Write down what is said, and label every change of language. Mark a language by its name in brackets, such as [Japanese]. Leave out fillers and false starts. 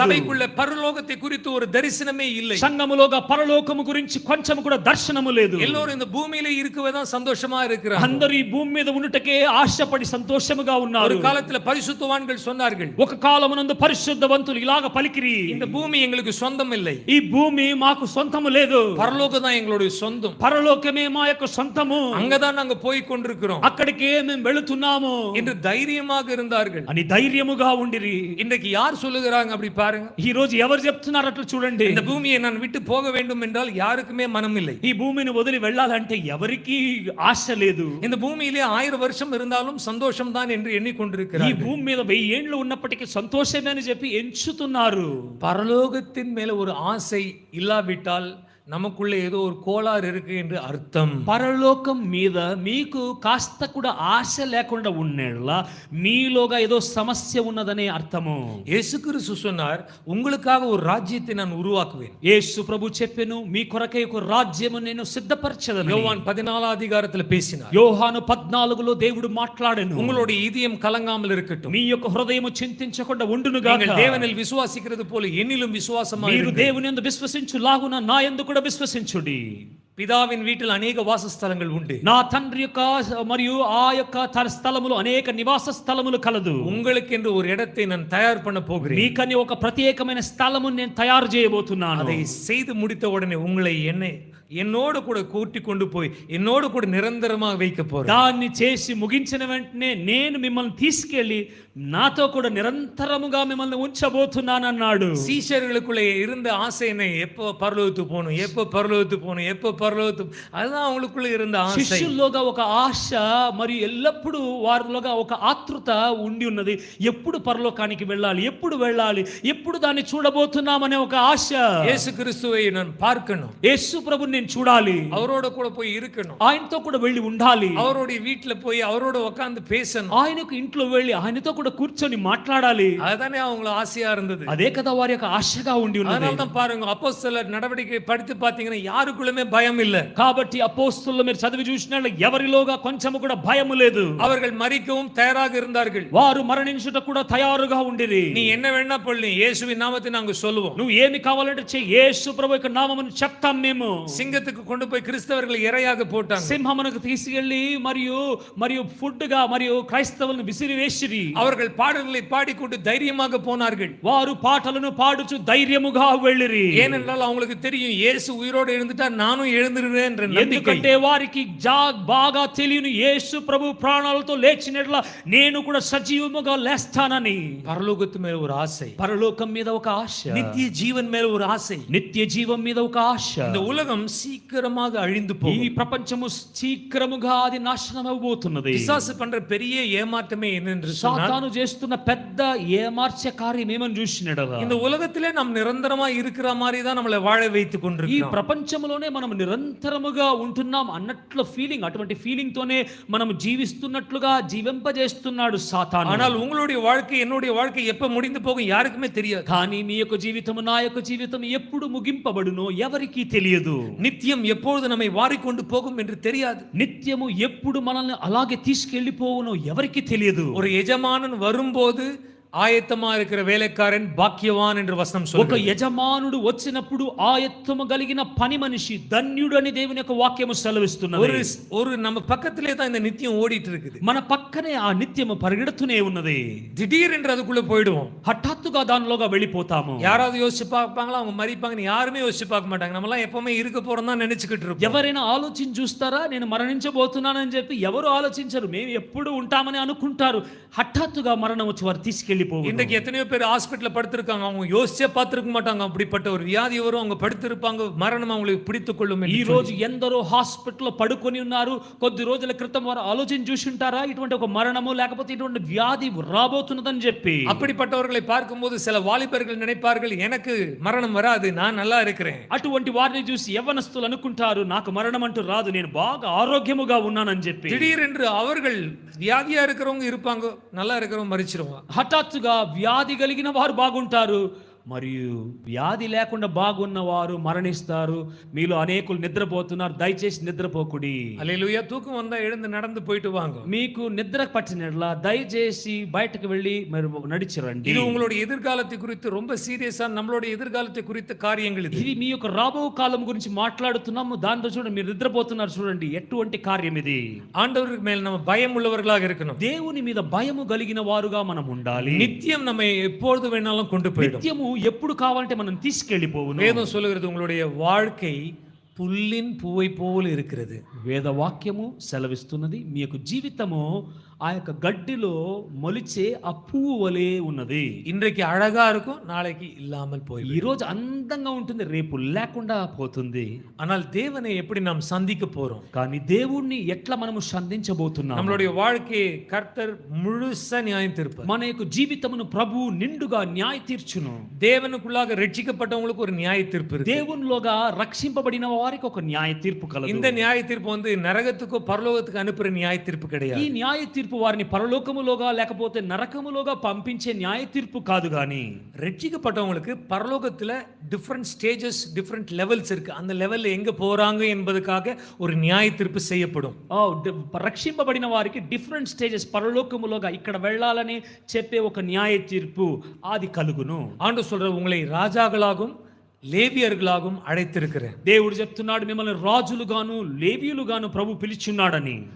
[Tamil] சபைக்குள்ள பரலோகத்தை குறித்து ஒரு தரிசனமே இல்லை. [Telugu] సంఘములోగా పరలోకము గురించి కొంచెము కూడా దర్శనము లేదు. [Tamil] எல்லோரும் இந்த பூமியில இருக்கவேதான் சந்தோஷமா இருக்கிறாங்க. [Telugu] అందరూ ఈ భూమి మీద ఉండుటకే ఆశపడి సంతోషముగా ఉన్నారు. [Tamil] ஒரு காலத்துல பரிசுத்தவான்கள் சொன்னார்கள், [Telugu] ఒక కాలమునందు పరిశుద్ధవంతులు ఇలాగ పలికిరి, [Tamil] இந்த பூமி எங்களுக்கு சொந்தம் இல்லை, [Telugu] ఈ భూమి మాకు సొంతము లేదు, [Tamil] பரலோகம் தான் எங்களுடைய சொந்தம், [Telugu] పరలోకమే మా యొక్క సొంతము, [Tamil] அங்கதான் நாங்க போய் கொண்டிருக்கிறோம், [Telugu] అక్కడికే మేము వెళుతున్నాము [Tamil] என்று தைரியமாக இருந்தார்கள். [Telugu] అని ధైర్యముగా ఉండిరి. [Tamil] இன்றைக்கு யார் சொல்லுகிறாங்க அப்படி பாருங்க. [Telugu] ఈ రోజు ఎవరు చెప్తున్నారు అట్లా చూడండి. [Tamil] இந்த பூமியை நான் விட்டு போக வேண்டும் என்றால் யாருக்குமே மனம் இல்லை. [Telugu] ఈ భూమిని వదిలి వెళ్ళాలంటే ఎవరికి ఆశ లేదు. [Tamil] இந்த பூமியிலே 1000 வருஷம் இருந்தாலும் சந்தோஷம் தான் என்று [Telugu] ఈ [Tamil] எண்ணிக்கொண்டிருக்கிறார்கள். [Telugu] భూమి మీద 1000 ఏండ్లు ఉన్నప్పటికీ సంతోషమే అని చెప్పి ఎంచుతున్నారు. [Tamil] பரலோகத்தின் மேல ஒரு ஆசை இல்லாவிட்டால் நமக்குள்ளே ஏதோ ஒரு கோளாறு இருக்கு என்று அர்த்தம். [Telugu] పరలోకం మీద మీకు కాస్త కూడా ఆశ లేకుండా ఉన్నేళ్ళ మీలోగా ఏదో సమస్య ఉన్నదనే అర్థము. [Tamil] இயேசு கிறிஸ்து சொன்னார், உங்களுக்காக ஒரு ராஜ்யத்தை நான் உருவாக்குவேன். [Telugu] యేసు ప్రభు చెప్పెను, మీ కొరకై ఒక రాజ్యము నేను సిద్ధపరచెదను. [Tamil] யோவான் 14 அதிகாரத்தில் பேசினார். [Telugu] యోహాను 14లో దేవుడు మాట్లాడెను, [Tamil] உங்களுடைய இதயம் கலங்காமல் இருக்கட்டும். [Telugu] మీ యొక్క హృదయము చింతించకుండా ఉండును గాక. [Tamil] நீங்கள் தேவனில் விசுவாசிக்கிறது போல என்னிலும் விசுவாசமாக [Telugu] మీరు [Tamil] இருங்கள். [Telugu] దేవుని యందు విశ్వసించులాగున నా యందు కూడా విశ్వసించుడి. [Tamil] பிதாவின் வீட்டில் அநேக வாசஸ்தலங்கள் உண்டு. [Telugu] నా తండ్రి యొక్క మరియు ఆ యొక్క తన స్థలములు అనేక నివాస స్థలములు కలదు. [Tamil] உங்களுக்கென்று ஒரு இடத்தை நான் தயார் பண்ண போகிறேன். [Telugu] మీకని ఒక ప్రత్యేకమైన స్థలము నేను తయారు చేయబోతున్నాను. [Tamil] அதை செய்து முடித்த உடனே உங்களை என்னோடு கூட கூட்டி கொண்டு போய் என்னோடு கூட நிரந்தரமாக வைக்க போறேன். [Telugu] దాన్ని చేసి ముగించిన వెంటనే నేను మిమ్మల్ని తీసుకెళ్లి నాతో కూడా నిరంతరముగా మిమ్మల్ని ఉంచబోతున్నానన్నాడు. [Tamil] சீஷர்களுக்குள்ளே இருந்த ஆசை என்ன, எப்போ பரலோகத்துக்கு போகணும், எப்போ பரலோகத்துக்கு போகணும், எப்போ பரலோகத்துக்கு, அதுதான் அவங்களுக்குள்ள இருந்த ஆசை. [Telugu] శిష్యుల్లోగా ఒక ఆశ మరియు ఎల్లప్పుడూ వారిలోగా ఒక ఆతృత ఉండి ఉన్నది. ఎప్పుడు పరలోకానికి వెళ్ళాలి, ఎప్పుడు దాన్ని చూడబోతున్నామనే ఒక ఆశ. [Tamil] இயேசு கிறிஸ்துவை நான் பார்க்கணும், [Telugu] యేసు ప్రభుని నేను చూడాలి, [Tamil] அவரோட கூட போய் இருக்கணும், [Telugu] ఆయనతో కూడా వెళ్ళి ఉండాలి, [Tamil] அவருடைய வீட்டுல போய் அவரோட உட்கார்ந்து பேசணும், [Telugu] ఆయనకు ఇంట్లో వెళ్ళి ఆయనతో కూడా కూర్చొని మాట్లాడాలి. [Tamil] அதுதானே அவங்கள ஆசையா இருந்தது. [Telugu] అదే కదా వారి యొక్క ఆశగా ఉండి ఉన్నది. [Tamil] அதனால தான் பாருங்க, அப்போஸ்தலர் நடவடிக்கை படித்து பார்த்தீங்கன்னா யாருக்குள்ளுமே பயம் இல்ல. [Telugu] కాబట్టి అపోస్తలులు మీరు చదివి చూసినట్లే ఎవరిలోగా కొంచెము కూడా భయము లేదు. [Tamil] அவர்கள் மரிக்கவும் தயாராக இருந்தார்கள். [Telugu] వారు మరణించుట కూడా తయారుగా ఉండిరి. [Tamil] நீ என்ன வேணா பண்ணு, இயேசுவின் நாமத்தை நாங்க சொல்லுவோம். [Telugu] నువ్వు ఏమి కావాలంటే చెయ్యి, యేసు ప్రభు యొక్క నామమును చెప్తాం మేము. [Tamil] சிங்கத்துக்கு கொண்டு போய் கிறிஸ்தவர்களை இரையாக போட்டாங்க. [Telugu] సింహమునకు తీసుకెళ్లి మరియు ఫుడ్ గా మరియు క్రైస్తవులను విసిరివేసిరి. [Tamil] அவர்கள் பாடல்களை பாடிக்கொண்டு தைரியமாக போனார்கள். [Telugu] వారు పాటలను పాడుచు ధైర్యముగా వెళ్ళిరి. [Tamil] ஏனென்றால் அவங்களுக்கு தெரியும், இயேசு உயிரோடு எழுந்துட்டா நானும் எழுந்திருவேன் என்ற நம்பிக்கை. [Telugu] ఎందుకంటే వారికి బాగా తెలియను, యేసు ప్రభు ప్రాణాలతో లేచినట్ల నేను కూడా సజీవముగా లేస్తానని. [Tamil] பரலோகத்து மேல ஒரு ஆசை, [Telugu] పరలోకం మీద ఒక ఆశ, [Tamil] நித்திய ஜீவன் மேல ஒரு ஆசை. [Telugu] నిత్య జీవం మీద ఒక ఆశ. [Tamil] இந்த உலகம் சீக்கிரமாக அழிந்து [Telugu] ఈ [Tamil] போகும். [Telugu] ప్రపంచము శీఘ్రముగా అది నాశనం అవబోతున్నది. [Tamil] பிசாசு பண்ற பெரிய ஏமாற்றமே என்னென்று சொன்னால், [Telugu] సాతాను చేస్తున్న పెద్ద ఏమార్చే కార్యం ఏమని చూసినడరా, [Tamil] இந்த உலகத்திலே நாம் நிரந்தரமா இருக்கிற மாதிரி தான் நம்மளை வாழ வைத்துக் [Telugu] ఈ [Tamil] கொண்டிருக்கிறோம். [Telugu] ప్రపంచంలోనే మనం నిరంతరముగా ఉంటున్నాం అన్నట్లు ఫీలింగ్, అటువంటి ఫీలింగ్ తోనే మనం జీవిస్తున్నట్లుగా జీవింపజేస్తున్నాడు సాతాను. [Tamil] ஆனால் உங்களுடைய வாழ்க்கை என்னுடைய வாழ்க்கை எப்ப முடிந்து போகும் யாருக்குமே தெரியாது. [Telugu] కానీ మీ యొక్క జీవితం నా యొక్క జీవితం ఎప్పుడు ముగింపబడునో ఎవరికీ తెలియదు. [Tamil] நித்தியம் எப்பொழுது நம்மை வாரிக்கொண்டு போகும் என்று தெரியாது. [Telugu] నిత్యము ఎప్పుడు మనల్ని అలాగే తీసుకెళ్లిపోవునో ఎవరికీ తెలియదు. [Tamil] ஒரு எஜமானன் வரும்போது ஆயத்தமா இருக்கிற வேலைக்காரன் பாக்கியவான் என்று வசனம் [Telugu] ఒక [Tamil] சொல்லுகிறது. [Telugu] యజమానుడు వచ్చినప్పుడు ఆయత్తము కలిగిన పని మనిషి ధన్యుడు అని దేవుని యొక్క వాక్యము సెలవిస్తున్నది. [Tamil] ஒரு நம்ம பக்கத்திலே தான் இந்த நித்தியம் ஓடிட்டு இருக்குது. [Telugu] మన పక్కనే ఆ నిత్యము పరిగెడుతూనే ఉన్నది. [Tamil] திடீரென்று அதுக்குள்ள போயிடுவோம். [Telugu] హఠాత్తుగా దానిలోగా వెళ్ళిపోతాము. [Tamil] யாராவது யோசிச்சு பார்ப்பாங்களா, அவங்க மறிப்பாங்கன்னு யாருமே யோசிச்சு பார்க்க மாட்டாங்க. நம்ம எல்லாம் எப்பவுமே இருக்க போறோம் தான் நினைச்சுக்கிட்டு இருப்போம். [Telugu] ఎవరైనా ఆలోచించి చూస్తారా, నేను మరణించబోతున్నానని చెప్పి ఎవరు ఆలోచించరు, మేము ఎప్పుడు ఉంటామని అనుకుంటారు. హఠాత్తుగా మరణం వచ్చి వారు తీసుకెళ్లిపోవు. [Tamil] இன்றைக்கு எத்தனையோ பேர் ஹாஸ்பிட்டல்ல படுத்திருக்காங்க, அவங்க யோசிச்சே பார்த்திருக்க மாட்டாங்க. அப்படிப்பட்ட ஒரு வியாதி வரும், அவங்க படுத்திருப்பாங்க, மரணம் அவங்களை பிடித்துக் கொள்ளும். [Telugu] ఈ రోజు ఎందరో హాస్పిటల్లో పడుకొని ఉన్నారు. కొద్ది రోజుల క్రితం వారు ఆలోచించి చూసి ఉంటారా, ఇటువంటి ఒక మరణము లేకపోతే ఇటువంటి వ్యాధి రాబోతున్నదని చెప్పి. [Tamil] அப்படிப்பட்டவர்களை பார்க்கும்போது சில வாலிபர்கள் நினைப்பார்கள், எனக்கு மரணம் வராது, நான் நல்லா இருக்கிறேன். [Telugu] అటువంటి వారిని చూసి యవ్వనస్తులు అనుకుంటారు, నాకు మరణం అంటూ రాదు, నేను బాగా ఆరోగ్యముగా ఉన్నానని చెప్పి. [Tamil] திடீரென்று அவர்கள் வியாதியா இருக்கிறவங்க இருப்பாங்க, நல்லா இருக்கிறவங்க மரிச்சிருவாங்க. [Telugu] హఠాత్తుగా వ్యాధి కలిగిన వారు బాగుంటారు, మరియు వ్యాధి లేకుండా బాగున్నవారు మరణిస్తారు. మీలో అనేకులు నిద్రపోతున్నారు, దయచేసి నిద్రపోకుడి. [Tamil] அல்லேலூயா. தூக்கம் வந்தா எழுந்து நடந்து போயிட்டு வாங்க. [Telugu] మీకు నిద్ర పట్టినట్లా దయచేసి బయటకు వెళ్ళి మరి నడిచిరండి. [Tamil] இது உங்களுடைய எதிர்காலத்தை குறித்து ரொம்ப சீரியஸா, நம்மளுடைய எதிர்காலத்தை குறித்த காரியங்கள் இது. [Telugu] ఇది మీ యొక్క రాబో కాలం గురించి మాట్లాడుతున్నాము. దాంతో చూడండి, మీరు నిద్రపోతున్నారు చూడండి, ఎటువంటి కార్యం ఇది. [Tamil] ஆண்டவருக்கு மேல் நம்ம பயம் உள்ளவர்களாக இருக்கணும். [Telugu] దేవుని మీద భయము కలిగిన వారుగా మనం ఉండాలి. [Tamil] நித்தியம் நம்மை எப்பொழுது வேணாலும் கொண்டு போயிடும். [Telugu] నిత్యము ఎప్పుడు కావాలంటే మనం తీసుకెళ్ళిపోవును. [Tamil] வேதம் சொல்லுகிறது, உங்களுடைய வாழ்க்கை పుల్లిన్ పువ్వై పోలు இருக்கிறது. [Telugu] వేద వాక్యము సెలవిస్తున్నది, మీ యొక్క జీవితము ఆ యొక్క గడ్డిలో మొలిచే ఆ పువ్వు వలె ఉన్నది. [Tamil] இன்றைக்கு அழகா இருக்கும், நாளைக்கு இல்லாமல் [Telugu] ఈ [Tamil] போய்விடும். [Telugu] రోజు అందంగా ఉంటుంది, రేపు లేకుండా పోతుంది. [Tamil] ஆனால் தேவனை எப்படி நாம் சந்திக்க போறோம்? [Telugu] కానీ దేవుణ్ణి ఎట్లా మనము సంధించబోతున్నాము? [Tamil] நம்மளுடைய வாழ்க்கையை கர்த்தர் முழுசா நியாயம் தீர்ப்பார். [Telugu] మన యొక్క జీవితమును ప్రభువు నిండుగా న్యాయ తీర్చును. [Tamil] தேவனுக்குள்ளாக ரட்சிக்கப்பட்டவங்களுக்கு ஒரு நியாய தீர்ப்பு இருக்கு. [Telugu] దేవునిలోగా రక్షింపబడిన వారికి ఒక న్యాయ తీర్పు కలదు. [Tamil] இந்த நியாய தீர்ப்பு வந்து நரகத்துக்கோ பரலோகத்துக்கு அனுப்புற நியாய தீர்ப்பு [Telugu] ఈ [Tamil] கிடையாது. [Telugu] న్యాయ తీర్పు వారిని పరలోకములోగా లేకపోతే నరకములోగా పంపించే న్యాయ తీర్పు కాదు. గాని [Tamil] ரட்சிக்கப்பட்டவங்களுக்கு பரலோகத்துல [English] different stages, different levels [Tamil] இருக்கு. அந்த லெவல்ல எங்க போறாங்க என்பதுக்காக ஒரு நியாய தீர்ப்பு செய்யப்படும். [Telugu] రక్షింపబడిన వారికి [English] different stages, [Telugu] పరలోకములోగా ఇక్కడ వెళ్ళాలని చెప్పే ఒక న్యాయ తీర్పు అది కలుగును. [Tamil] ஆண்டவர் சொல்ற உங்களை ராஜாக்களாகவும் லேவியர்களாகவும் அழைத்திருக்கிறேன். [Telugu] దేవుడు చెప్తున్నాడు, మిమ్మల్ని రాజులుగాను లేవీయులుగాను ప్రభు పిలిచున్నాడని.